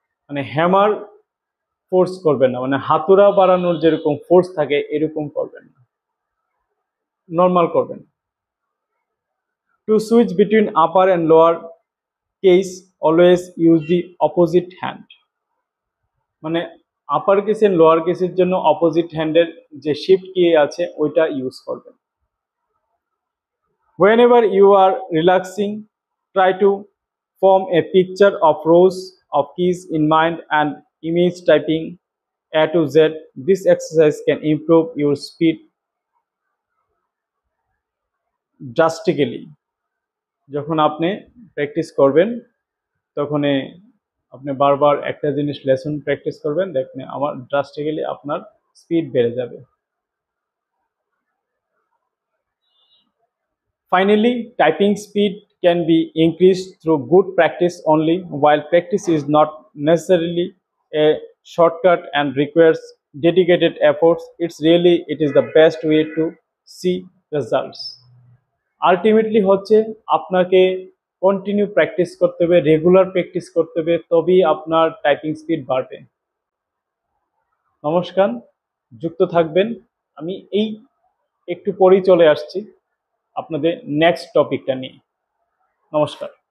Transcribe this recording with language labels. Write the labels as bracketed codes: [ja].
[bn] মানে hammer force করবেন না, মানে হাতুড়া বাড়ানোর যেরকম ফোর্স থাকে এরকম করবেন না, নর্মাল করবেন। [en] To switch between upper and lower case always use the opposite hand. [bn] মানে আপার কেস এন্ড লোয়ার কেসের জন্য অপোজিট হ্যান্ডের যে শিফট কি আছে ওইটা ইউজ করবেন। [en] Whenever you are relaxing, try to form a picture of rows of keys in mind and image typing A to Z. This exercise can improve your speed drastically. [bn] যখন আপনি practice করবেন তখন আপনি বারবার একটা জিনিস লেসন প্র্যাকটিস করবেন, দেখবেন আমার ড্রাস্টিক্যালি আপনার স্পিড বেড়ে যাবে। [en] Finally, typing speed can be increased through good practice only. While practice is not necessarily a shortcut and requires dedicated efforts, it is the best way to see results. [bn] Ultimately হচ্ছে আপনাকে continue practice করতে হবে, regular practice করতে হবে, তবেই আপনার typing speed বাড়বে। নমস্কার, যুক্ত থাকবেন। আমি এই একটু পরেই চলে আসছি আপনাদের নেক্সট টপিকটা নিয়ে। নমস্কার।